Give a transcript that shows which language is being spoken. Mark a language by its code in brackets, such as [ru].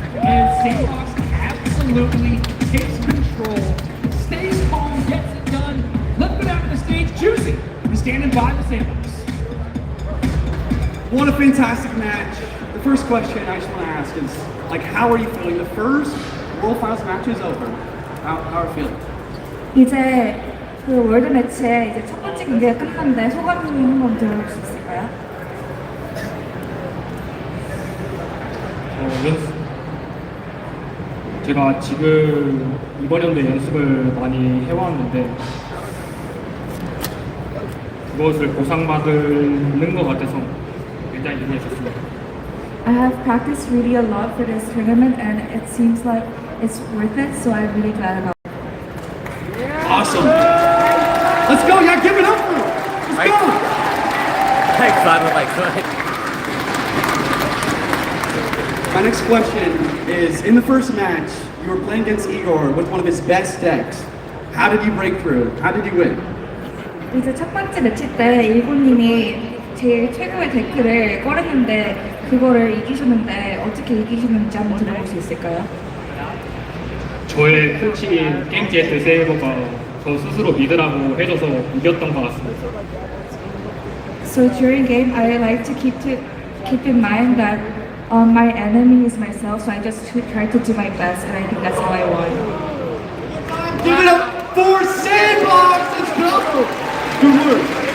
[en] And Sandbox absolutely takes control, stays calm, gets it done, left it out on the stage, Juicy. He's standing by the Sandbox. What a fantastic match. The first question I just want to ask is, like, how are you feeling? The first World Finals match is over. How are you feeling? [ko] 이제 그 월드 매치의 이제 첫 번째 경기가 끝났는데 소감 한번 들어볼 수 있을까요? 제가 지금 이번 연도에 연습을 많이 해왔는데 그것을 보상받는 것 같아서 굉장히 기분이 좋습니다. [en] I have practiced really a lot for this tournament and it seems like it's worth it, so I'm really glad about it. Awesome. Let's go. Yeah, give it up for him. Let's go. I thought I could. My next question is, in the first match, you were playing against Igor with one of his best decks. How did you break through? How did you win? [ko] 이제 첫 번째 매치 때 일본님이 제일 최고의 데크를 꺼냈는데 그거를 이기셨는데 어떻게 이기셨는지 한번 들어볼 수 있을까요? 저의 코치인 게임제트 세이버가 저 스스로 믿으라고 해줘서 이겼던 것 같습니다. [en] So during game, I like to keep in mind that my enemy is myself, so I just try to do my best, and I think that's how I won. Give it up for Sandbox. Let's go. Good work.